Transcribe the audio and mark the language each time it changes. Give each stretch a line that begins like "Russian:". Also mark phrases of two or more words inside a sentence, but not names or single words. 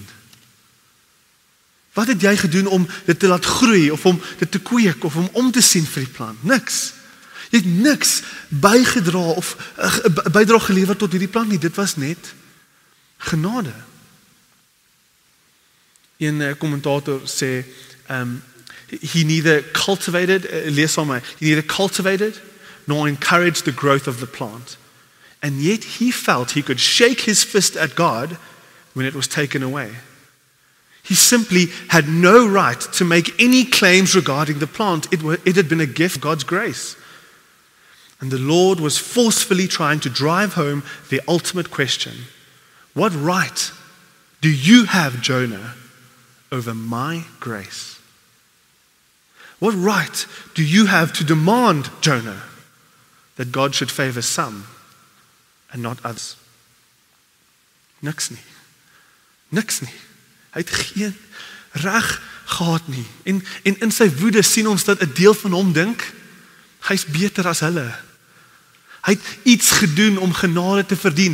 Afrikaans: Wat het jy gedoen om dit te laat groei of om dit te kweek of om te sien vir die plant? Niks. Jy het niks bygedra of bydra gelewer tot hierdie plant nie. Dit was net genade. Een kommentator sê
English: he neither cultivated,
Afrikaans: lees saam my,
English: he neither cultivated nor encouraged the growth of the plant. And yet he felt he could shake his fist at God when it was taken away. He simply had no right to make any claims regarding the plant. It had been a gift of God's grace. And the Lord was forcefully trying to drive home the ultimate question. What right do you have, Jonah, over my grace? What right do you have to demand, Jonah, that God should favor some and not others?
Afrikaans: Niks nie. Niks nie. Hy het geen reg gehad nie. En in sy woede sien ons dat 'n deel van hom dink, hy's beter as hulle. Hy het iets gedoen om genade te verdien.